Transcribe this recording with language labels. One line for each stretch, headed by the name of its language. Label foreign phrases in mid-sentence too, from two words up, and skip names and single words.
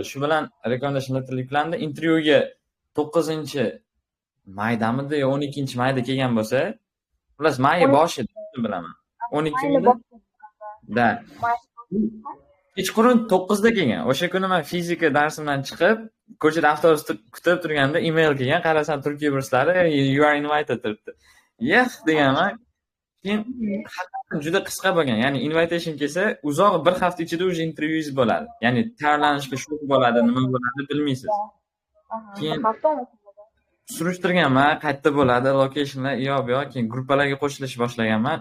Uzbek: Shu bilan
English: rekomendation letter
Uzbek: yuklandi. Intervyuga 9-maydamidi yo 12-mayda kelgan bo'lsa, xullas may boshida bilaman. 12-mida. Da. Kechqurun 9da kelgan. O'sha kuni men fizika darsimdan chiqib, ko'chada avtobus kutib turganda email kelgan. Qarasam Turkiya burslari
English: you are invited
Uzbek: turibdi. Yes deganman. Keyin juda qisqa bo'lgan. Ya'ni invitation kelsa, uzoq bir hafta ichida o'sha intervyuingiz bo'ladi. Ya'ni tayyorlanishga shok bo'ladi, nima bo'ladi bilmaysiz. Keyin surishtirganman, qayerda bo'ladi, locationlar yo'q, keyin gruppalarga qo'shilish boshlaganman.